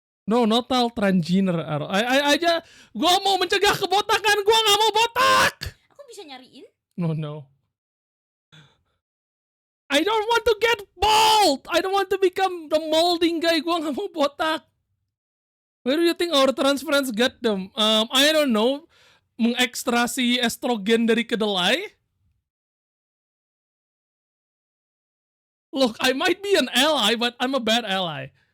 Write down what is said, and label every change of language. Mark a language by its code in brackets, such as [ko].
[id] No, notal transgender. Aja, gua mau mencegah kebotakan, gua nggak mau botak. Aku bisa nyariin. [en] No. I don't want to get bald. I don't want to become the molding guy. [id] Gua nggak mau botak. [en] Where do you think our trans friends get them? I don't know. [id] Mengekstrasi estrogen dari kedelai. [en] Look, I might be an ally, but I'm a bad ally.